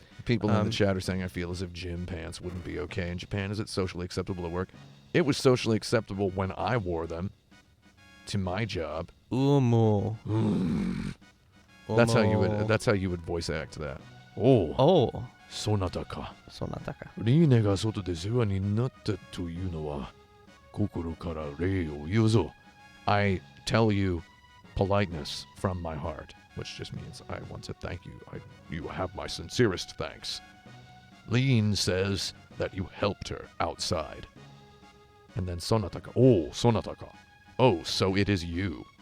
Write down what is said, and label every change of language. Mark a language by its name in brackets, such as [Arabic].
[English] People in the chat are saying, I feel as if gym pants wouldn't be okay in Japan. Is it socially acceptable to work? It was socially acceptable when I wore them to my job. [Japanese] Umu. [English] That's how you would voice act that. [Japanese] Oh. Sonata ka. Sonataka. リーネが外で世話になったというのは心から礼を言うぞ. [English] I tell you politeness from my heart, which just means I want to thank you. You have my sincerest thanks. Lean says that you helped her outside. And then [Japanese] Sonataka. [English] Oh, Sonataka. Oh, so it is you.